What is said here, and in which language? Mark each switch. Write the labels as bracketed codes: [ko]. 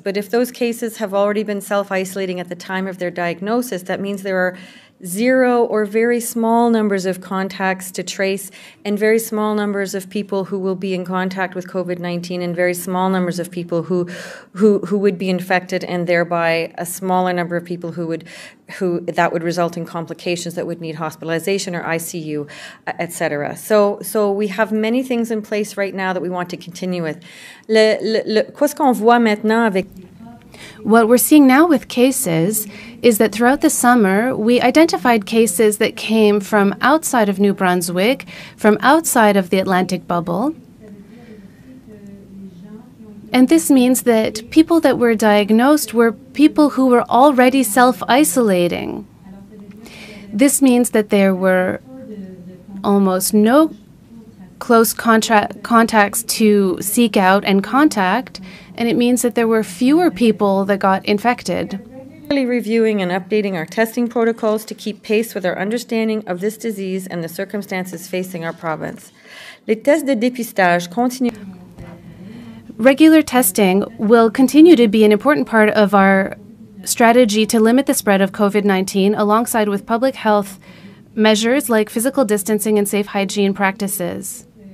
[en] But if those cases have already been self-isolating at the time of their diagnosis, that means there are zero or very small numbers of contacts to trace and very small numbers of people who will be in contact with COVID-19 and very small numbers of people who would be infected, and thereby a smaller number of people who that would result in complications that would need hospitalization or ICU, etc. So we have many things in place right now that we want to continue with. [fr] Qu'est-ce qu'on voit maintenant avec [en] What we're seeing now with cases is that throughout the summer, we identified cases that came from outside of New Brunswick, from outside of the Atlantic bubble. And this means that people that were diagnosed were people who were already self-isolating. This means that there were almost no close contacts to seek out and contact, and it means that there were fewer people that got infected. Reviewing and updating our testing protocols to keep pace with our understanding of this disease and the circumstances facing our province. [fr] Les tests de dépistage continuent. [en] Regular testing will continue to be an important part of our strategy to limit the spread of COVID-19, alongside with public health measures like physical distancing and safe hygiene practices.